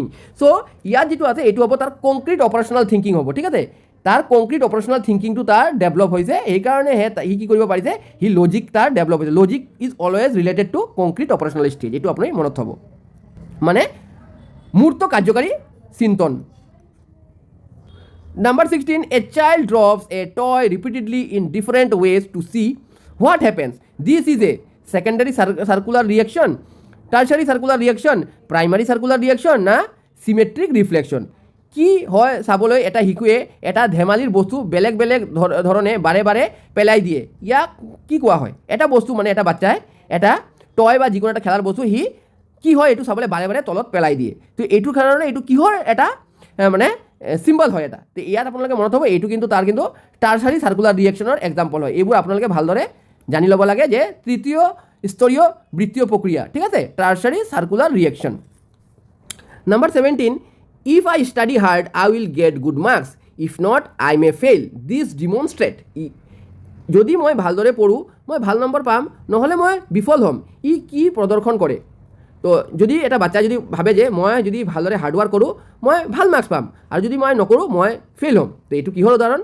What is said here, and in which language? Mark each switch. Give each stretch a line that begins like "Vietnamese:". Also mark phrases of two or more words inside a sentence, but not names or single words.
Assamese: চ' ইয়াত যিটো আছে এইটো হ'ব তাৰ
English: concrete operational thinking
Assamese: হ'ব, ঠিক আছে। তাৰ
English: concrete operational thinkingটো
Assamese: তাৰ ডেভেলপ হৈছে, সেইকাৰণেহে সি কি কৰিব পাৰিছে, সি লজিক তাৰ ডেভেলপ হৈছে।
English: logic is always related to concrete operational stage,
Assamese: এইটো আপুনি মনত থ'ব, মানে মূৰ্ত কাৰ্যকাৰী চিন্তন।
English: Number 16, a child drops a toy repeatedly in different ways to see what happens. This is a secondary circular reaction, tertiary circular reaction, primary circular reaction না symmetric reflection.
Assamese: কি হয় চাবলৈ এটা শিশুৱে এটা ধেমালিৰ বস্তু বেলেগ বেলেগ ধৰণে বাৰে বাৰে পেলাই দিয়ে, ইয়াক কি কোৱা হয়? এটা বস্তু মানে এটা বাচ্চাই এটা টয় বা যিকোনো এটা খেলাৰ বস্তু সি কি হয় এইটো চাবলৈ বাৰে বাৰে তলত পেলাই দিয়ে। তো এইটোৰ কাৰণে এইটো কিহৰ এটা মানে চিম্বল হয় এটা। তো ইয়াত আপোনালোকে মনত হ'ব এইটো কিন্তু তাৰ কিন্তু
English: tertiary circular reactionৰ example
Assamese: হয়। এইবোৰ আপোনালোকে ভালদৰে জানি ল'ব লাগে যে তৃতীয় স্তৰীয় বৃত্তীয় প্ৰক্ৰিয়া, ঠিক আছে,
English: tertiary circular reaction. number 17, if I study hard I will get good marks, if not I may fail, this demonstrate.
Assamese: যদি মই ভালদৰে পঢ়োঁ মই ভাল নম্বৰ পাম, নহ'লে মই বিফল হ'ম। ই কি প্ৰদৰ্শন কৰে? তো যদি এটা বাচ্চাই যদি ভাবে যে মই যদি ভালদৰে হাৰ্ডৱাৰ্ক কৰোঁ মই ভাল মাৰ্কছ পাম, আৰু যদি মই নকৰোঁ মই ফেইল হ'ম, তো এইটো কিহৰ উদাহৰণ?